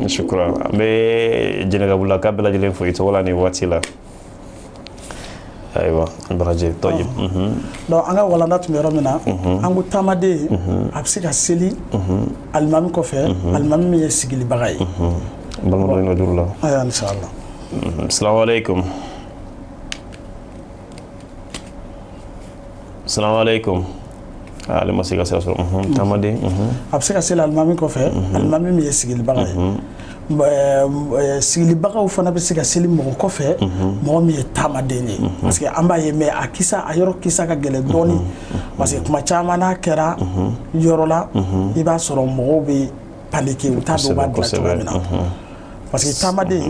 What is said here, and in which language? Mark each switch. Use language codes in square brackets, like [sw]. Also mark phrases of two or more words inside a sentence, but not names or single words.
[bm] Shukran an bɛ Jɛnɛkabula bɛɛ lajɛlen fo i tɔgɔ la nin waati la. Ayiwa baraji toyib. Donc an ka walanda tun bɛ yɔrɔ min na an ko taamaden a bɛ se ka seli alimami kɔfɛ alimami min ye sigilibaga ye. Balima dɔ nɛgɛjuru la. Ayiwa inshallah. [ar] السلام عليكم. السلام عليكم. [bm] Ale ma se ka sira sɔrɔ. Taamaden. A bɛ se ka seli alimami kɔfɛ alimami min ye sigilibaga ye. Sigilibagaw fana bɛ se ka seli mɔgɔ kɔfɛ mɔgɔ min ye taamaden ye [fr] parce que [bm] an b'a ye mais a yɔrɔ kisa ka gɛlɛn dɔɔni [fr] parce que [bm] kuma caman n'a kɛra yɔrɔ la i b'a sɔrɔ mɔgɔw bɛ paniquer u t'a dɔn u b'a dilan cogoya min na [fr] parce que [bm] taamaden.